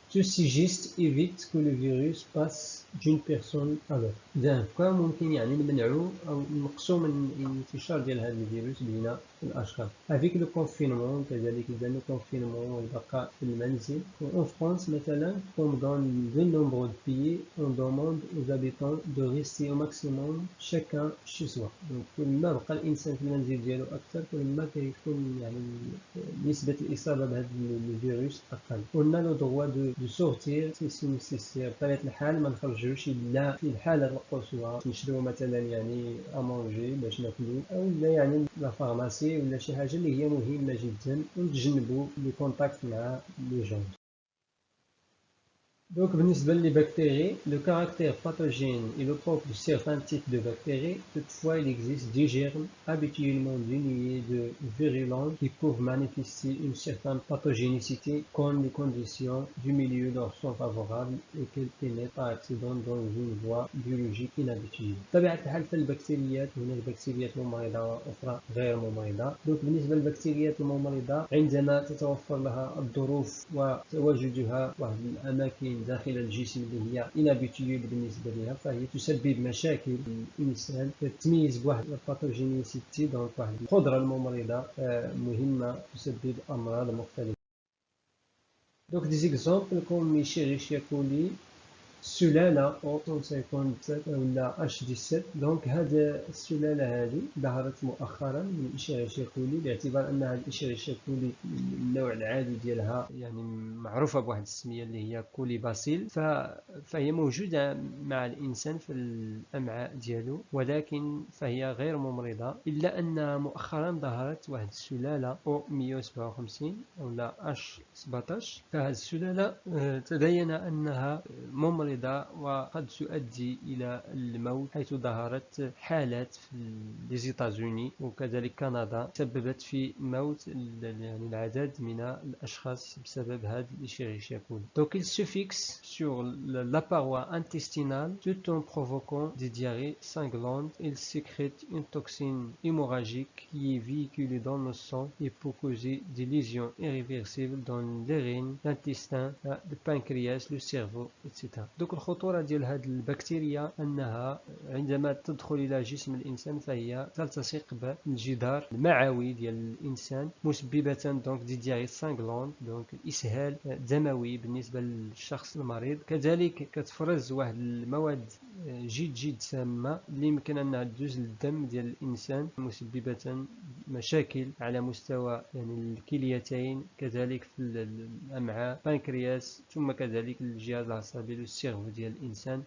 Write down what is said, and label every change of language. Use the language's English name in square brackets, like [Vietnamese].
[French] Ceci geste évite que le virus passe d'une personne à l'autre. [Arabic] إذا ممكن يعني نمنعو أو نقصو من الانتشار ديال هذا الفيروس بين الأشخاص. [French] Avec le confinement [Arabic] كذلك إذا [French] le confinement [Arabic] والبقاء في المنزل. [French] En France [Arabic] مثلا [French] comme dans de nombreux pays on demande aux habitants de rester au maximum chacun chez soi. [Arabic] donc كل ما بقى الإنسان في المنزل ديالو أكثر كل ما كيكون يعني نسبة الإصابة بهذا الفيروس أقل. قلنا لو [French] droit de sortir si nécessaire. [Arabic] بطبيعة الحال ما نخرجوش إلا في الحالة القصوى، نشريو مثلا يعني أمونجي باش ناكلو، أو لا يعني لا فارماسي ولا شي حاجة اللي هي مهمة جدا، ونتجنبو لي كونتاكت مع لي جون. [French] Donc, [Arabic] بالنسبة للبكتيري, [French] le caractère pathogène est le propre de certains types de bactéries. Toutefois, il existe des germes habituellement dénués de virulence qui peuvent manifester une certaine pathogénicité quand les conditions du milieu leur sont favorables et qu'elles pénètrent par accident dans une voie biologique inhabituelle. [Arabic] بطبيعة الحال في البكتيريات هناك بكتيريات ممرضة وأخرى غير ممرضة. donc بالنسبة للبكتيريات الممرضة عندما تتوفر لها الظروف وتواجدها واحد الأماكن داخل الجسم اللي هي inhabituelle بالنسبة لها فهي تسبب مشاكل للإنسان. تتميز بواحد الباثوجينيسيتي دونك واحد القدرة الممرضة مهمة تسبب أمراض مختلفة. [French] donc des exemples comme Escherichia coli [Arabic] سلالة O157 ولا H17. دونك هذا السلالة هذه ظهرت مؤخرا من إشيريشيا كولي باعتبار أن هذا إشيريشيا كولي النوع العادي ديالها يعني معروفة بواحد السمية اللي هي كولي باسيل، فهي موجودة مع الإنسان في الأمعاء ديالو، ولكن فهي غير ممرضة. إلا أن مؤخرا ظهرت واحد السلالة O157 ولا H17. فهذه السلالة تبين أنها ممرضة وقد تؤدي إلى الموت، حيث ظهرت حالات في ليزيتازوني وكذلك كندا سببت في موت يعني العدد من الأشخاص بسبب هذا الإشيريشيا كولي. [French] Donc il se fixe sur la paroi intestinale tout en provoquant des diarrhées sanglantes. Il sécrète une toxine hémorragique qui est véhiculée dans le sang et peut causer des lésions irréversibles dans les reins, l'intestin, le pancréas, le cerveau, etc. [Arabic] donc الخطورة ديال هذه البكتيريا أنها عندما تدخل إلى جسم الإنسان فهي تلتصق بالجدار المعوي ديال الإنسان مسببة دونك دي دياري سانغلون، دونك إسهال دموي بالنسبة للشخص المريض. كذلك كتفرز واحد المواد جد سامة اللي يمكن أنها تدوز للدم ديال الإنسان مسببة مشاكل على مستوى يعني الكليتين، كذلك في الأمعاء، بانكرياس، ثم كذلك الجهاز العصبي للسيرفو ديال الإنسان.